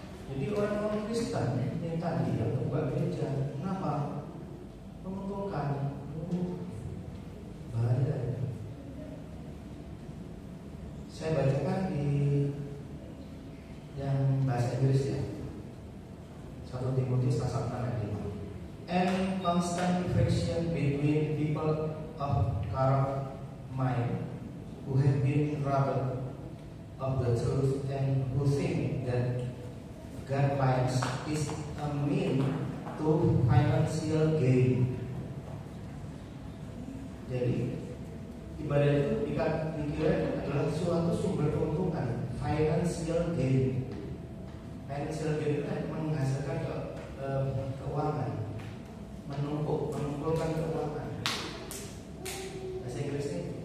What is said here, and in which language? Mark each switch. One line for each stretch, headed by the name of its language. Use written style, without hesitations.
Indonesian: Jadi orang Kristen yang tadi yang buka gereja, kenapa? Menguntungkan. Bahaya. Saya bacakan di yang bahasa Inggris ya. 1 Timotius pasal 6 ayat 5.
English: And constant friction between people of corrupt mind who have been robbed of the truth and who think that guidelines is a mean to financial gain.
Indonesian: Jadi ibadah itu dikira adalah suatu sumber keuntungan, financial gain. Financial gain itu menghasilkan keuangan, mengumpulkan keuangan. Bahasa Inggrisnya.